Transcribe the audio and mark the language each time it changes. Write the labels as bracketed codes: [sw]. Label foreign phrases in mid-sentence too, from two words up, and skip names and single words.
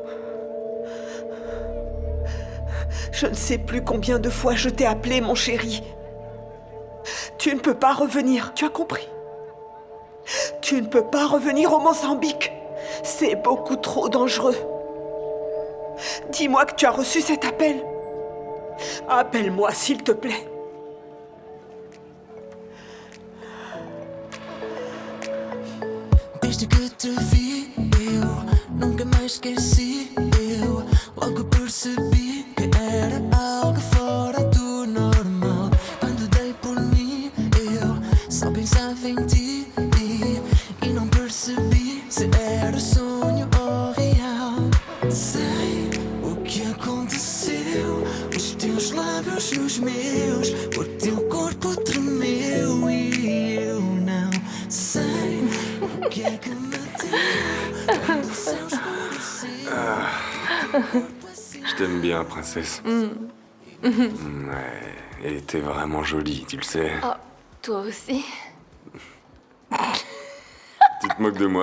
[fr] Je ne sais plus combien de fois je t'ai appelé, mon chéri. Tu ne peux pas revenir, tu as compris? Tu ne peux pas revenir au Mozambique. C'est beaucoup trop dangereux. Dis-moi que tu as reçu cet appel. Appelle-moi, s'il te plaît. [pt] Desde que te vi, eu nunca mais esqueci. Eu logo percebi que era algo fora do normal. Quando dei por mim, eu só pensava em ti e não percebi se era sonho ou real. Sei o que aconteceu, os teus lábios nos meus, o teu corpo tremeu e eu não sei. [fr] Je t'aime bien, princesse. Ouais, et t'es vraiment jolie, tu le sais. Oh, toi aussi. Tu te moques de moi?